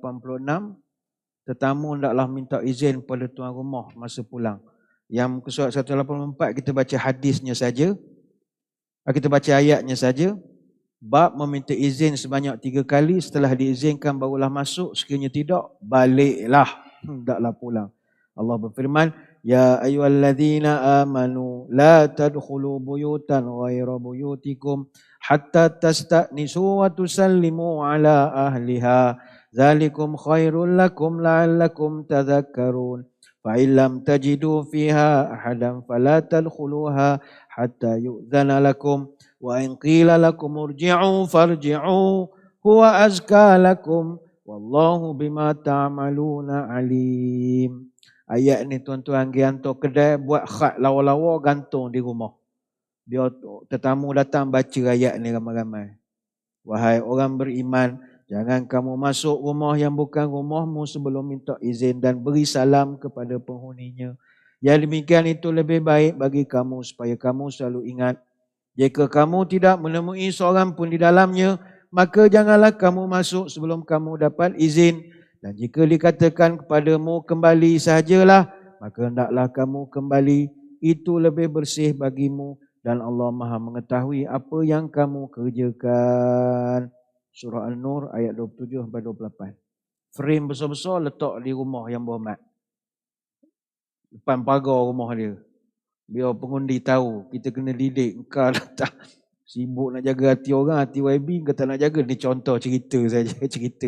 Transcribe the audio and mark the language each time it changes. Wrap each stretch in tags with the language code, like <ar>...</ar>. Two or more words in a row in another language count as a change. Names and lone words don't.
<ms>Tetamu hendaklah minta izin pada tuan rumah masa pulang. Yang muka surat 184 kita baca hadisnya saja. Kita baca ayatnya saja. Bab meminta izin sebanyak 3 kali. Setelah diizinkan barulah masuk. Sekiranya tidak, baliklah. Hendaklah pulang. Allah berfirman,</ms> <ar>يا أيها الذين آمنوا لا تدخلوا بيوتا غير بيوتكم حتى تستأنسوا وتسلموا على أهلها. ذلكم خير لكم لعلكم تذكرون. فَإِنْ لَمْ تَجِدُوا فِيهَا أَحَدًا فَلَا تَدْخُلُوهَا حَتَّى يُؤْذَنَ لَكُمْ وَإِنْ قِيلَ لَكُمْ ارْجِعُوا فَارْجِعُوا هُوَ أَزْكَى لَكُمْ وَاللَّهُ بِمَا تَعْمَلُونَ عَلِيمٌ.</ar> <ms>Ayat ni tuan-tuan pergi hantar kedai, buat khat lawa-lawa, gantung di rumah. Biar tetamu datang baca ayat ni ramai-ramai. Wahai orang beriman, jangan kamu masuk rumah yang bukan rumahmu sebelum minta izin dan beri salam kepada penghuninya. Yang demikian itu lebih baik bagi kamu supaya kamu selalu ingat. Jika kamu tidak menemui seorang pun di dalamnya, maka janganlah kamu masuk sebelum kamu dapat izin. Dan jika dikatakan kepadamu kembali sahajalah, maka hendaklah kamu kembali. Itu lebih bersih bagimu dan Allah Maha mengetahui apa yang kamu kerjakan. Surah An-Nur ayat 27-28. Frame besar-besar letak di rumah yang berhormat. Depan pagar rumah dia. Biar pengundi tahu kita kena didik. Engkau tak sibuk nak jaga hati orang, hati YB engkau tak nak jaga. Ni contoh cerita saja, cerita.</ms>